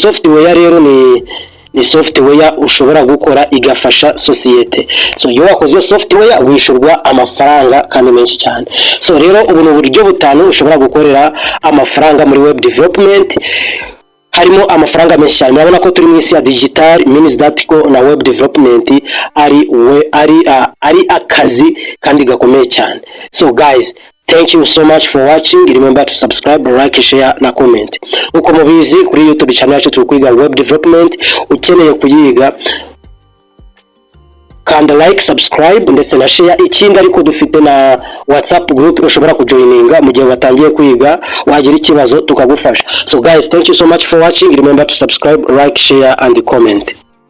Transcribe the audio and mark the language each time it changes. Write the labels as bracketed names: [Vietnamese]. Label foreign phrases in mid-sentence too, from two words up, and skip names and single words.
[Kinyarwanda] So iyi software rero ni software ushobora gukora igafasha societe. So iyo wakoze software wishurwa amafaranga kandi menshi cyane. So rero ubu ni uburyo butanu ushobora gukorera amafaranga muri [English] web development. [Kinyarwanda] Harimo amafaranga menshi cyane. Murabona ko turi mu isi ya digital, [English] means that [Kinyarwanda] ko na [English] web development [Kinyarwanda] ari akazi kandi gakomeye cyane. [English] So guys, thank you so much for watching. Remember to subscribe, like, share na comment. [Kinyarwanda] Uko mubizi kuri YouTube channel yacu turi kwiga [English] web development. [Kinyarwanda] Ukeneye kuyiga kanda like, subscribe ndetse na share. Ikindi ariko dufite na WhatsApp group ushobora kujoininga mu gihe watangiye kwiga, wagira ikibazo tukagufasha. [English] So guys, thank you so much for watching. Remember to subscribe, like, share and comment.